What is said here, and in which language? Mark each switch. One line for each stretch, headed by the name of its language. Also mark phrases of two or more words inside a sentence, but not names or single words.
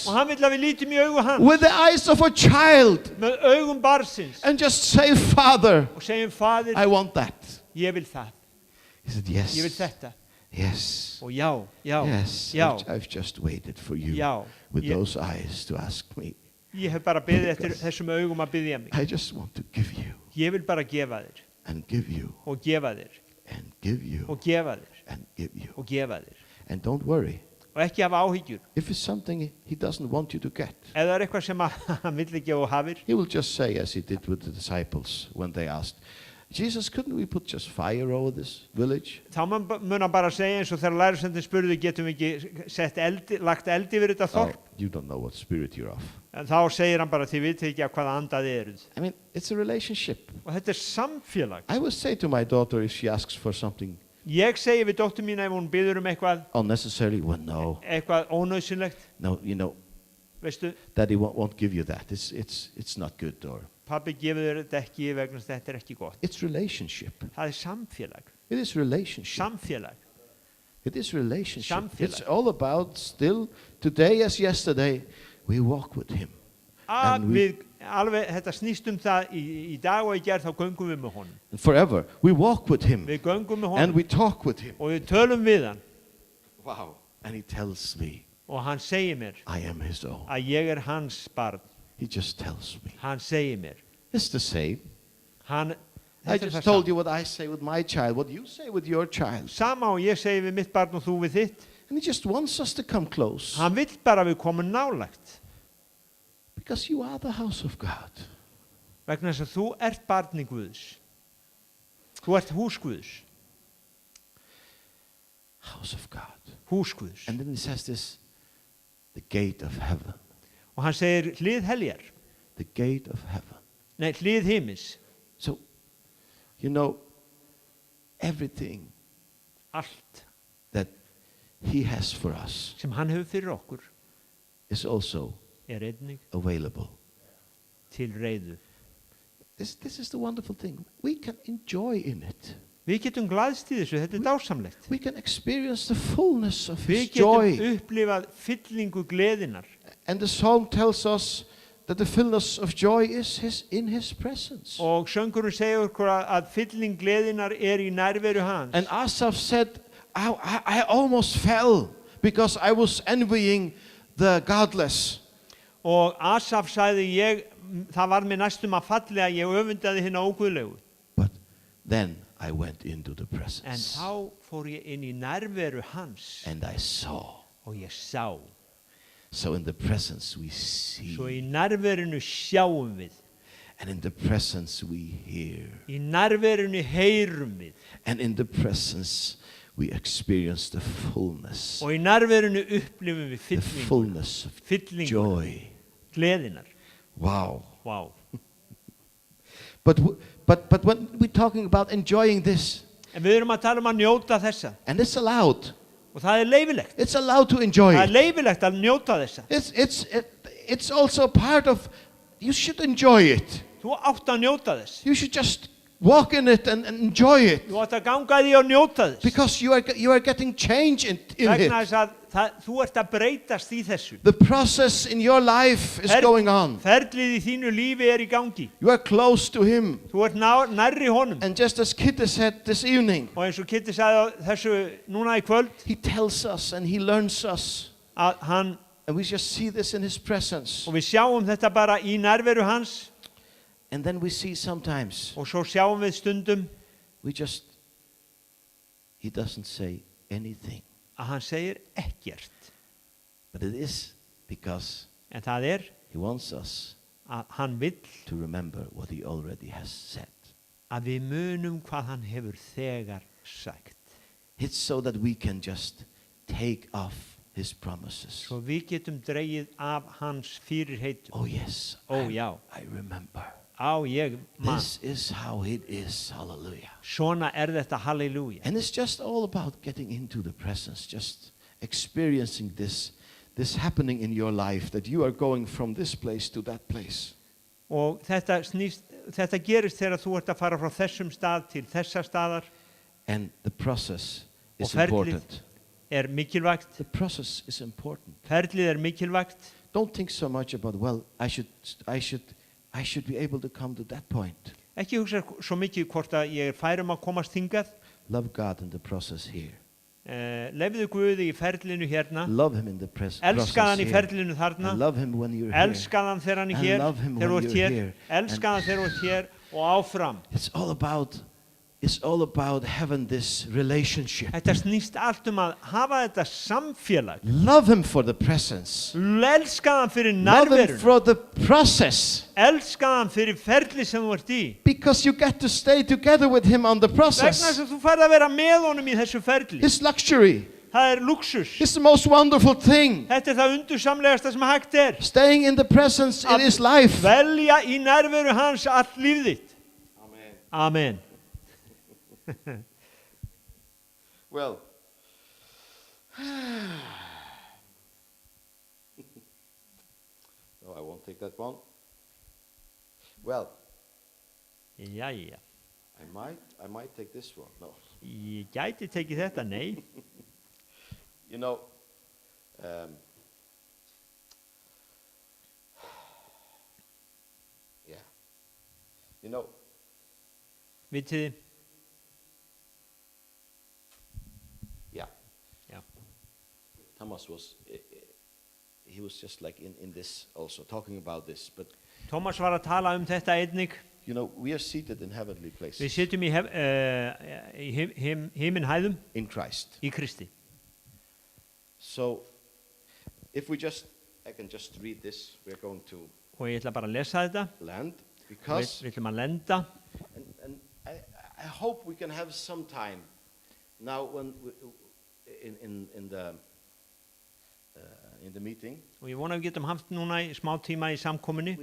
Icelandic: og hann vill að við lítum í augu hans,
English: with the eyes of a child
Icelandic: með augum barnsins,
English: and just say, Father,
Icelandic: og segjum, faðir,
English: I want that.
Icelandic: ég vil það,
English: He said,
Icelandic: ég vil
English: yes,
Icelandic: þetta,
English: yes,
Icelandic: og já,
English: yes.
Icelandic: já,
English: I've just waited for you
Icelandic: já,
English: with
Icelandic: ég,
English: those eyes to ask me.
Icelandic: ég hef bara beðið eftir þessum augum að biðja mig.
English: I just want to give you
Icelandic: Ég vil bara gefa þér,
English: and give you
Icelandic: og gefa þér,
English: and give you
Icelandic: og gefa þér,
English: and give you.
Icelandic: og gefa þér,
English: And don't worry.
Icelandic: og ekki hafa áhyggjur.
English: If it's something he doesn't want you to get,
Icelandic: Ef það er eitthvað sem að hann vill ekki að þú hafir,
English: he will just say, as he did with the disciples when they asked, Jesus, couldn't we put just fire over this village?
Icelandic: þá mun hann bara segja eins og þegar lærisveinninn spurði, getum við ekki lagt eld yfir þetta
English: Oh,
Icelandic: þorp?
English: you don't know what spirit you're of.
Icelandic: En þá segir hann bara, þið vitið ekki að hvaða anda þið eruð.
English: I mean, it's a relationship.
Icelandic: Og þetta er samfélag.
English: I would say to my daughter if she asks for something
Icelandic: Ég segi við dóttur mína ef hún biður eitthvað,
English: unnecessarily, well, no,
Icelandic: eitthvað ónauðsynlegt,
English: no,
Icelandic: veistu,
English: Daddy won't give you that. It's not good, or
Icelandic: pabbi gefur þér þetta ekki vegna þess að þetta er ekki gott.
English: it's relationship.
Icelandic: Það er samfélag,
English: It is relationship.
Icelandic: samfélag.
English: It is relationship.
Icelandic: Samfélag.
English: It's all about still today as yesterday. We walk with Him. And
Icelandic: Þetta snýst það í dag og í gerð þá göngum við með honum.
English: And forever. We walk with Him.
Icelandic: Við göngum með
English: And
Icelandic: honum
English: we talk with Him.
Icelandic: og við tölum við hann
English: Wow. And He tells me,
Icelandic: og hann segir mér
English: I am His own.
Icelandic: að ég hans barn.
English: He just tells me.
Icelandic: Hann segir mér.
English: It's the same.
Icelandic: Hann,
English: I
Icelandic: þetta er
English: just
Icelandic: það
English: told you what I say with my child, what you say with your child.
Icelandic: sama og ég segi við mitt barn og þú við þitt.
English: And He just wants us to come close.
Icelandic: Hann vill bara að við komum nálægt.
English: Because you are the house of God.
Icelandic: Vegna þess að þú ert barni Guðs. Þú ert hús Guðs.
English: House of God.
Icelandic: Hús Guðs.
English: And then He says this, the gate of heaven.
Icelandic: Og hann segir hlið heljar.
English: The gate of heaven.
Icelandic: Nei, hlið himins.
English: So, you know, everything
Icelandic: Allt
English: that He has for us
Icelandic: sem hann hefur fyrir okkur
English: is also
Icelandic: einnig
English: available.
Icelandic: til reiðu.
English: This is the wonderful thing. We can enjoy in it.
Icelandic: Við getum glaðst í þessu, þetta er dásamlegt.
English: We can experience the fullness of
Icelandic: Við
English: His
Icelandic: getum
English: joy.
Icelandic: upplifað fyllingu gleðinar.
English: And the psalm tells us that the fullness of joy is in His presence.
Icelandic: Og söngurinn segir okkur að fylling gleðinar í nærveru hans.
English: And Asaph said, I almost fell because I was envying the godless.
Icelandic: Og Asaf sagði það var mér næstum að falli að ég öfundaði hina óguðlegu.
English: But then I went into the
Icelandic: En
English: presence.
Icelandic: þá fór ég inn í nærveru hans
English: And I saw.
Icelandic: og ég sá.
English: So in the presence we see.
Icelandic: Svo í nærverunu sjáum við.
English: And in the presence we hear.
Icelandic: Í nærverunu heyrum við.
English: And in the presence we experience the fullness.
Icelandic: Og í nærverunu upplifum við
English: The
Icelandic: fyllingu.
English: fullness of
Icelandic: Fyllingu.
English: joy.
Icelandic: Gleðinar.
English: Wow.
Icelandic: Vá.
English: But when we're talking about enjoying this,
Icelandic: En við erum að tala að njóta þessa.
English: and it's allowed.
Icelandic: Og það leifilegt.
English: It's allowed to enjoy
Icelandic: Það
English: it.
Icelandic: leifilegt að njóta þessa.
English: It's also part of, you should enjoy it.
Icelandic: Þú átt að njóta þess.
English: You should just walk in it and enjoy it.
Icelandic: Þú átt að ganga því og njóta þess.
English: Because you are getting change in
Icelandic: Vegna
English: it.
Icelandic: þess að þú ert að breytast í þessu.
English: The process in your life is going on.
Icelandic: Ferlið í þínu lífi í gangi.
English: You are close to Him.
Icelandic: Þú ert nærri honum.
English: And just as Kitty said this evening,
Icelandic: Og eins og Kitty sagði þessu núna í kvöld,
English: He tells us and He learns us.
Icelandic: að hann,
English: And we just see this in His presence.
Icelandic: og við sjáum þetta bara í nærveru hans,
English: And then we see sometimes,
Icelandic: og svo sjáum við stundum
English: He doesn't say anything.
Icelandic: að hann segir ekkert.
English: But it is because
Icelandic: En það
English: He wants us
Icelandic: að hann vill
English: to remember what He already has said.
Icelandic: að við munum hvað hann hefur þegar sagt.
English: It's so that we can just take off His promises.
Icelandic: Svo við getum dregið af hans fyrirheitum.
English: Oh yes,
Icelandic: já.
English: I remember.
Icelandic: Ég man.
English: This is how it is. Hallelujah.
Icelandic: Svona þetta, halleluja.
English: And it's just all about getting into the presence, just experiencing this happening in your life, that you are going from this place to that place.
Icelandic: Og þetta gerist þegar þú ert að fara frá þessum stað til þessa staðar.
English: And the process is
Icelandic: ferlið
English: important.
Icelandic: Mikilvægt.
English: The process is important.
Icelandic: Ferlið mikilvægt.
English: Don't think so much about, well, I should be able to come to that point.
Icelandic: Ekki hugsa svo mikið hvort að ég fær að komast hingað.
English: Love God in the process here.
Icelandic: Lefðu Guði í ferlinu hérna.
English: Love Him in the process
Icelandic: Elskað hann í
English: here.
Icelandic: ferlinu þarna.
English: And love Him when you're here.
Icelandic: Elskað hann þegar hann
English: And
Icelandic: hér.
English: love him
Icelandic: Þegar
English: when
Icelandic: þú ert
English: you're
Icelandic: hér.
English: here.
Icelandic: Elskað hann þegar þú ert hér og áfram.
English: It's all about having this relationship.
Icelandic: Þetta snýst allt að hafa þetta samfélag.
English: Love Him for the presence.
Icelandic: Elskað hann fyrir
English: Love Him
Icelandic: nærveruna.
English: for the process.
Icelandic: Elskað hann fyrir ferli sem þú ert í.
English: Because you get to stay together with Him on the
Icelandic: Vegna
English: process.
Icelandic: þess að þú færð að vera með honum í þessu ferli.
English: It's luxury.
Icelandic: Það luxus.
English: It's the most wonderful thing.
Icelandic: Þetta það undursamlegasta sem hægt
English: Staying in the presence, it is life.
Icelandic: Velja í nærveru hans allt líf þitt.
English: Amen. Well, no, I won't take that one. Well,
Icelandic: Jæja.
English: I might take this one. No.
Icelandic: Ég gæti tekið þetta, nei.
English: You know, um, yeah. You know,
Icelandic: Vitið þið?
English: yeah.
Icelandic: Já.
English: Thomas was, he was just like in this also, talking about this. But,
Icelandic: Tómas var að tala þetta einnig.
English: you know, we are seated in heavenly
Icelandic: Við
English: places
Icelandic: sitjum í himinhæðum
English: in Christ.
Icelandic: í Kristi.
English: So, if we just, I can just read this. We're going to
Icelandic: Og ég ætla bara að lesa þetta.
English: land
Icelandic: Við
English: because,
Icelandic: ætlum að lenda.
English: and I hope we can have some time now when we, in the meeting.
Icelandic: Og ég vona að við getum haft núna í smá tíma í samkominni.